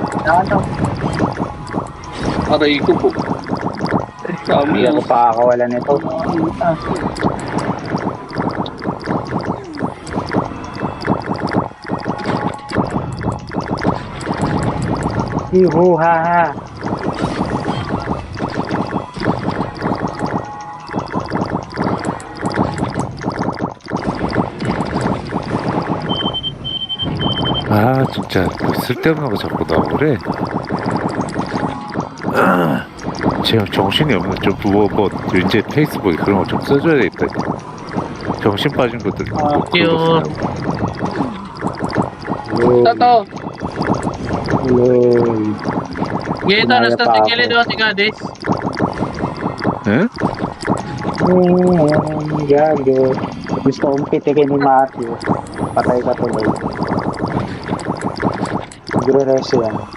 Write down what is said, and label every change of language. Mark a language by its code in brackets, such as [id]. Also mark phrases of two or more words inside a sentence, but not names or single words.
[tl] Ano? Aray ko po. Kami Hindi ako pakakawala nito. Iho, ha, ha. [ko] 아 진짜 그 쓸데없는 거 자꾸 나오래. 제가 정신이 없네. 좀 뭐 이제 페이스북에 그런 거 좀 써줘야 되겠다. 정신 빠진 것들. 뭐 그런 거 쓰냐고. [tl] Ito. Uloy. Gito, Kumaya nasa pa sa ako. gilid, oh, si Gadis. [ko] 응? [tl] Gago. Gusto kong pitikin ni Matthew. Patay ka tuloy. Nagre-reso yan.